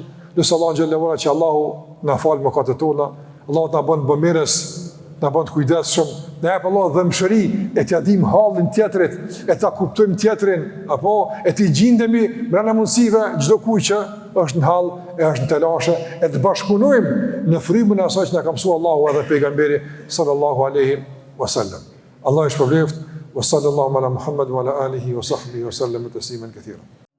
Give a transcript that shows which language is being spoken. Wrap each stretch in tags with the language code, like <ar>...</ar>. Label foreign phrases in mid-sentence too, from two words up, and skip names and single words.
<sq>Lutë Allahu</sq> <ar>جل وعلا</ar> <sq>që Allahu na fal mëkatet tona, Allahu na bën bamirës, na bën të kujdesshëm, na jap Allah dhëmshëri e t'ia dim hallin tjetrit, e ta kuptojmë tjetrin, apo e t'i gjindemi brenda mundësive çdo kujt që është në hall, e është në telashe, e të bashkëpunojmë në frymën e asaj që na ka mësuar Allahu edhe pejgamberi</sq> <ar>صلى الله عليه وسلم.</ar> <sq>Allah ju shpëlbeft,</sq> <ar>وصلى الله على محمد وعلى آله وصحبه وسلم تسليما كثيرا.</ar>